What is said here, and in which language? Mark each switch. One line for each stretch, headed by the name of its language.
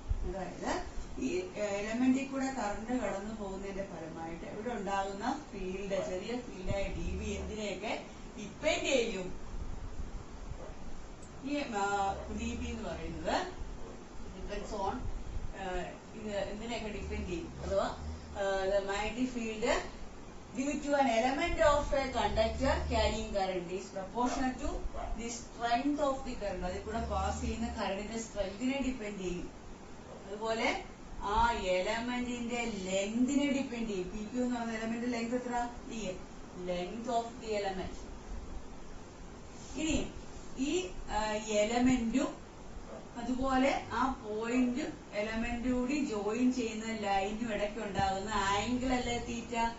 Malayalam: അതായത് ഈ എലമെന്റിൽ കൂടെ കറണ്ട് കടന്നു പോകുന്നതിന്റെ ഫലമായിട്ട് ഇവിടെ ഉണ്ടാകുന്ന ഫീൽഡ്, ചെറിയ ഫീൽഡായ ഡി ബി എന്തിനെയൊക്കെ ഡിപ്പെൻഡ് ചെയ്യും? ഈ ഡി ബി എന്ന് പറയുന്നത് ഡിപ്പെൻഡ്സ് ഓൺ ഇത് എന്തിനെയൊക്കെ ഡിപ്പെൻഡ് ചെയ്യും? അഥവാ magnetic field
English: due to an element of a conductor carrying current is proportional to the strength of the current.
Malayalam: അതിൽ കൂടെ പാസ് ചെയ്യുന്ന കറണ്ടിന്റെ സ്ട്രെങ്തിനെ ഡിപ്പെൻഡ് ചെയ്യും. അതുപോലെ ആ എലമെന്റിന്റെ ലെങ്തിനെ ഡിപ്പെൻഡ് ചെയ്യും. പി ക്യൂ എന്ന് പറഞ്ഞ എലമെന്റ് ലെങ്ത് എത്ര? D L, length of the element. ഇനി ഈ എലമെന്റും അതുപോലെ ആ പോയിന്റും എലമെന്റും കൂടി ജോയിൻ ചെയ്യുന്ന ലൈനും ഇടയ്ക്ക് ഉണ്ടാകുന്ന ആംഗിൾ അല്ലേ തീറ്റ?